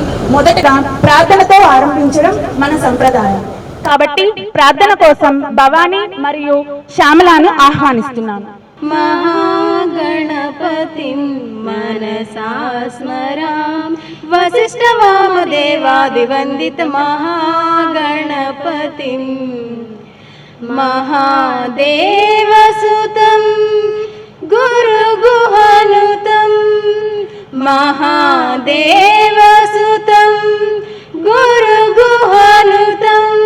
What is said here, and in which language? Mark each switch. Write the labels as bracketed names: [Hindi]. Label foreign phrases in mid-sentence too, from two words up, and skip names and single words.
[Telugu] మొదటగా ప్రార్థనతో ఆరంభించడం మన సంప్రదాయం. కాబట్టి ప్రార్థన కోసం భవానీ మరియు శ్యామలను ఆహ్వానిస్తున్నాను. [Sanskrit] महागणपतिं मनसा स्मराम वसिष्ठवामदेवादिवन्दित महागणपतिं महादेवसुतं गुरुगुहानुतं महादेवसुतं गुरुगुहानुतं